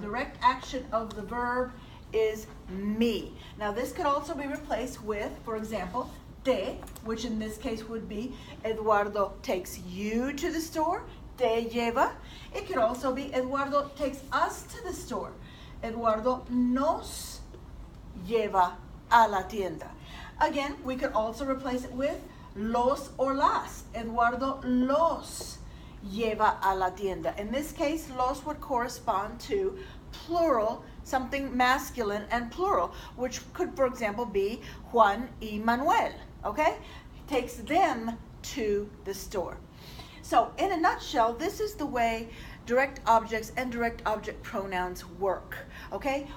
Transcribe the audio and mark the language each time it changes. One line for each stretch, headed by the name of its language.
English: Direct action of the verb is me. Now, this could also be replaced with, for example, te, which in this case would be Eduardo takes you to the store.
Spanish: Te lleva.
English: It could also be Eduardo takes us to the store.
Spanish: Eduardo nos lleva a la tienda.
English: Again, we could also replace it with los or las.
Spanish: Eduardo los lleva a la tienda.
English: In this case, los would correspond to plural, something masculine and plural, which could, for example, be Juan y Manuel, okay? Takes them to the store. So, in a nutshell, this is the way direct objects and direct object pronouns work, okay?